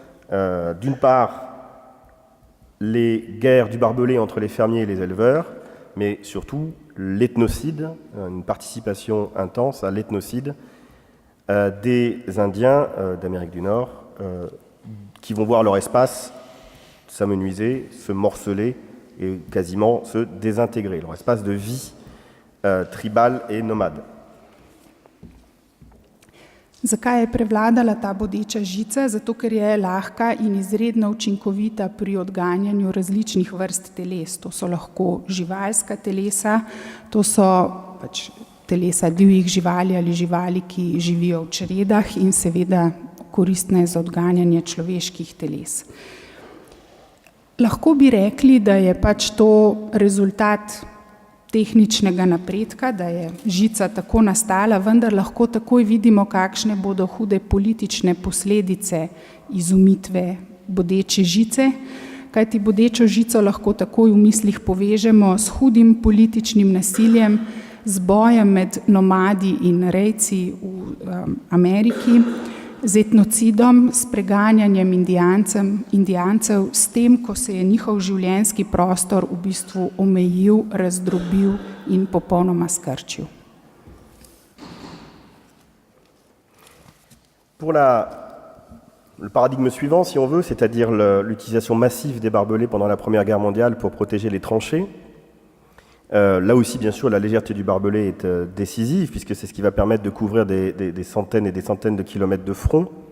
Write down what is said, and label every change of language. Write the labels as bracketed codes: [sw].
[fr] D'une part, les guerres du barbelé entre les fermiers et les éleveurs, mais surtout l'ethnocide, une participation intense à l'ethnocide des Indiens d'Amérique du Nord qui vont voir leur espace s'amenuiser, se morceler et quasiment se désintégrer, leur espace de vie tribal et nomade. [sl] Zakaj je prevladala ta bodeča žica? Zato, ker je lahka in izredno učinkovita pri odganjanju različnih vrst teles. To so lahko živalska telesa, to so pač telesa divjih živali ali živali, ki živijo v čredah in seveda koristne za odganjanje človeških teles. Lahko bi rekli, da je pač to rezultat tehničnega napredka, da je žica tako nastala, vendar lahko takoj vidimo, kakšne bodo hude politične posledice izumitve bodeče žice, kajti bodečo žico lahko takoj v mislih povežemo s hudim političnim nasiljem, z bojem med nomadi in rejci v Ameriki, z etnocidom, s preganjanjem Indijancev, s tem, ko se je njihov življenjski prostor v bistvu omejil, razdrobil in popolnoma skrčil. [fr] Pour le paradigme suivant, si on veut, c'est-à-dire l'utilisation massive des barbelés pendant la Première Guerre mondiale pour protéger les tranchées, là aussi, bien sûr, la légèreté du barbelé est décisive, puisque c'est ce qui va permettre de couvrir des centaines et des centaines de kilomètres de front.